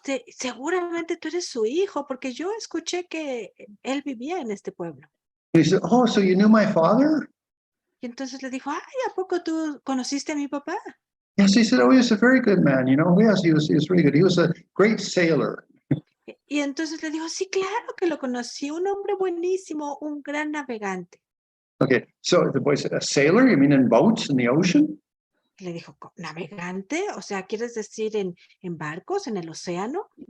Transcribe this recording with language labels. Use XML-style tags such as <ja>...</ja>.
<es>Seguramente tú eres su hijo, porque yo escuché que él vivía en este pueblo.</es> <en>And he said, "Oh, so you knew my father?"</en> <es>Y entonces le dijo, ay, ¿a poco tú conociste a mi papá?</es> <en>Yes, he said, "Oh, he was a very good man. Yes, he was really good. He was a great sailor."</en> <es>Y entonces le dijo, sí, claro que lo conocí, un hombre buenísimo, un gran navegante.</es> <en>Okay, so the boy said, "A sailor? You mean in boats in the ocean?"</en> <es>Le dijo, ¿navegante? O sea, ¿quieres decir en barcos, en el océano?</es>